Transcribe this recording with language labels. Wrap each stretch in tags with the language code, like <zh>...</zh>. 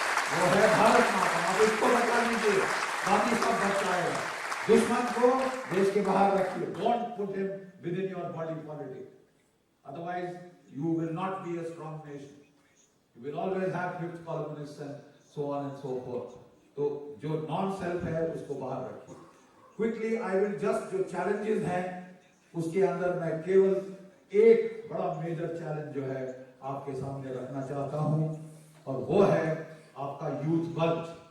<hi>वो है भारत माता. आप इसको बचा लीजिए, बाकी सब बचाएगा. दुश्मन को देश के बाहर रखिए.</hi> <en>Don't put him within your body politics. Otherwise you will not be a strong nation. You will always have fifth columnists and so on and so forth.</en> <hi>तो जो नॉन सेल्फ है उसको बाहर रखिए.</hi> <en>quickly I will just,</en> <hi>जो challenges हैं उसके अंदर मैं केवल एक बड़ा मेजर चैलेंज जो है आपके सामने रखना चाहता हूं, और वो है आपका यूथ बल्ज.</hi>